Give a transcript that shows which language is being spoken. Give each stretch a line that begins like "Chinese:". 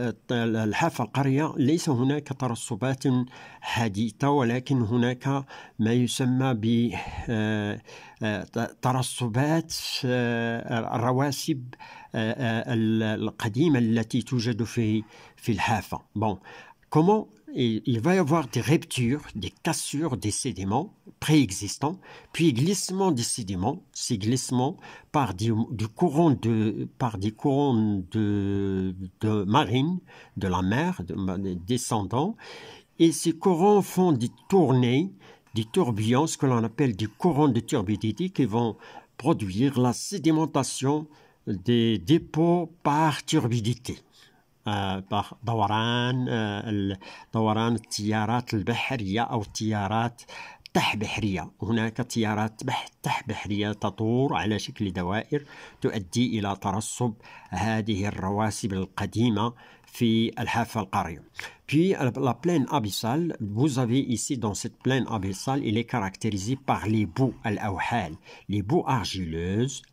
Arabic: الحافة القارية ليس هناك ترسبات حديثة ولكن هناك ما يسمى بترسبات الرواسب القديمة التي توجد في الحافة.
French: Bon, comment il va y avoir des ruptures, des cassures des sédiments préexistants, puis glissement des sédiments, ces glissements par des courants de marine, de la mer, descendants, et ces courants font des tournées des tourbillons, ce que l'on appelle des courants de turbidité qui vont produire la sédimentation des dépôts par turbidité.
Arabic: par دوران التيارات البحرية أو التيارات تحبحرية. هناك تيارات تحبحرية تدور على شكل دوائر تؤدي إلى ترسب هذه الرواسب القديمة في الحافة القارية.
French: Puis la plaine abyssale, vous avez ici dans cette plaine abyssale, il est caractérisé par les boues al-awhal, les boues argileuses.